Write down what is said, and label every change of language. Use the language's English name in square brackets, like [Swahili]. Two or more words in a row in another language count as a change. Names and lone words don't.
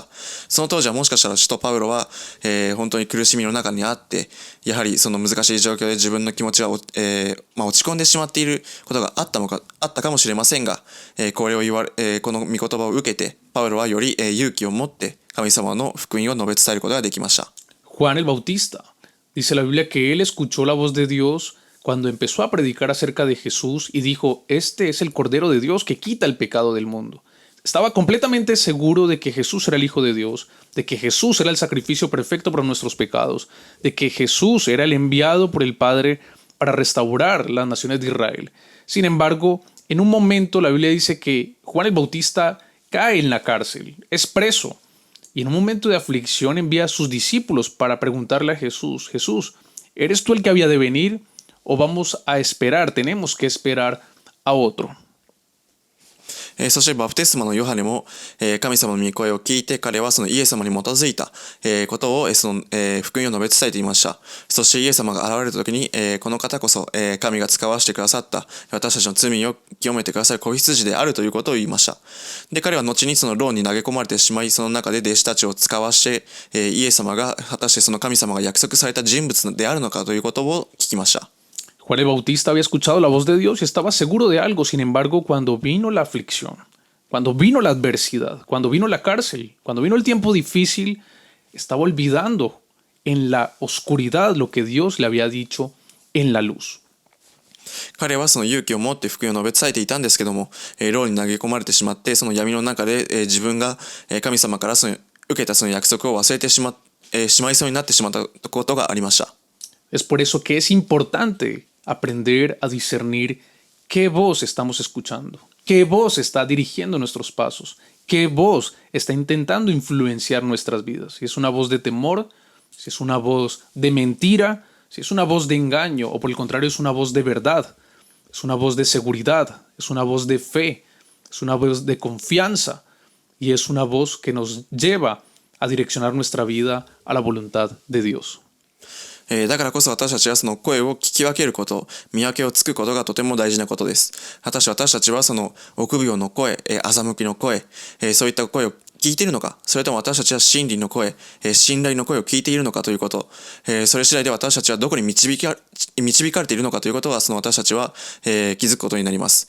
[Japanese] その当時はもしかしたら使徒パウロは、本当に苦しみの中にあって、やはりその難しい状況で自分の気持ちが、落ち込んでしまっていることがあったかもしれませんが、これをこの御言葉を受けて、パウロはより、勇気を持って神様の福音を述べ伝えることができました。 [Spanish] Juan el Bautista. Dice la Biblia que él escuchó la voz de Dios cuando empezó a predicar acerca de Jesús y dijo, este es el Cordero de Dios que quita el pecado del mundo. Estaba completamente seguro de que Jesús era el Hijo de Dios, de que Jesús era el sacrificio perfecto por nuestros pecados, de que Jesús era el enviado por el Padre para restaurar las naciones de Israel. Sin embargo, en un momento la Biblia dice que Juan el Bautista cae en la cárcel, es preso, y en un momento de aflicción envía a sus discípulos para preguntarle a Jesús, Jesús, ¿eres tú el que había de venir o vamos a esperar, tenemos que esperar a otro? [Japanese] そしてバプテスマのヨハネも、神様の御声を聞いて彼はそのイエス様に基づいた、ことを、その福音を述べ伝えていました。そしてイエス様が現れた時に、この方こそ、神が使わせてくださった私たちの罪を清めてくださる子羊であるということを言いました。で彼は後にその牢に投げ込まれてしまい、その中で弟子たちを使わして、イエス様が果たしてその神様が約束された人物であるのかということを聞きました。 [Spanish] Juan el Bautista había escuchado la voz de Dios y estaba seguro de algo. Sin embargo, cuando vino la aflicción, cuando vino la adversidad, cuando vino la cárcel, cuando vino el tiempo difícil, estaba olvidando en la oscuridad lo que Dios le había dicho en la luz. [Japanese] 彼はその勇気を持って福音を述べ伝えていたんですけども、牢に投げ込まれてしまって、その闇の中で、自分が神様から受けたその約束を忘れてしまいそうになってしまったことがありました。 [Spanish] Es por eso que es importante aprender a discernir qué voz estamos escuchando, qué voz está dirigiendo nuestros pasos, qué voz está intentando influenciar nuestras vidas. Si es una voz de temor, si es una voz de mentira, si es una voz de engaño o por el contrario es una voz de verdad, es una voz de seguridad, es una voz de fe, es una voz de confianza y es una voz que nos lleva a direccionar nuestra vida a la voluntad de Dios. [Japanese] だからこそ私たちはその声を聞き分けること、見分けをつくことがとても大事なことです。果たして私たちはその臆病の声、欺きの声、そういった声を聞いているのか、それとも私たちは真理の声、信頼の声を聞いているのかということ、それ次第で私たちはどこに導かれているのかということは、その私たちは、気づくことになります。